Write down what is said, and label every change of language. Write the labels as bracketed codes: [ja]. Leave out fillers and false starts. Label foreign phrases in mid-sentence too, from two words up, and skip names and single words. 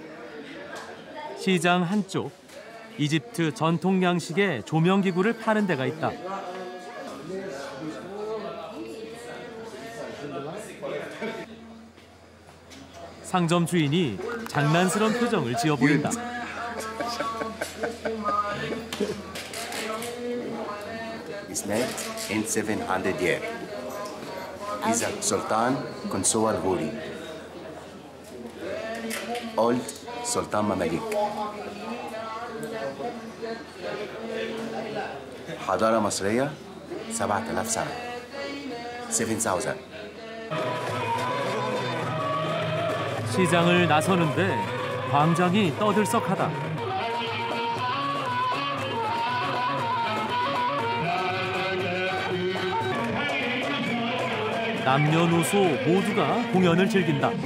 [ko] 시장 한쪽 이집트 전통 양식의 조명기구를 파는 데가 있다. 상점 주인이 장난스러운 표정을 지어 보인다. [en] It's made in 700 years. He's a Sultan Qunso al-Ghuri. Old Sultan Mamalik. [ar] حضارة مصرية 7000 سنة. 7000. [ko] 시장을 나서는데 광장이 떠들썩하다. 남녀노소 모두가 공연을 즐긴다.